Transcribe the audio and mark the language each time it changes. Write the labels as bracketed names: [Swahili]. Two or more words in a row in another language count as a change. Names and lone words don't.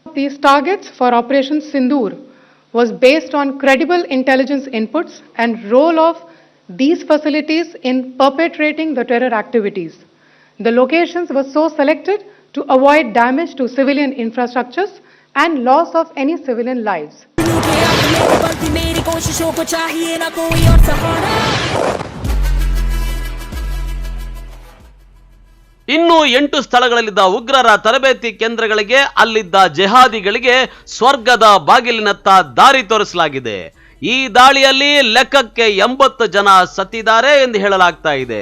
[English] These targets for Operation Sindoor was based on credible intelligence inputs and role of these facilities in perpetrating the terror activities. The locations were so selected to avoid damage to civilian infrastructures and loss of any civilian lives. [Hindi] मेरी कोशिशों को चाहिए ना कोई और सहारा. [Kannada] ಇನ್ನು 8 ಸ್ಥಳಗಳಲ್ಲಿದ್ದ ಉಗ್ರರ ತರಬೇತಿ ಕೇಂದ್ರಗಳಿಗೆ ಅಲ್ಲಿದ್ದ ಜೆಹಾದಿಗಳಿಗೆ ಸ್ವರ್ಗದ ಬಾಗಿಲಿನತ್ತ ದಾರಿ ತೋರಿಸಲಾಗಿದೆ. ಈ ದಾಳಿಯಲ್ಲಿ ಲೆಕ್ಕಕ್ಕೆ 80 ಜನ ಸತ್ತಿದ್ದಾರೆ ಎಂದು ಹೇಳಲಾಗ್ತಾ ಇದೆ.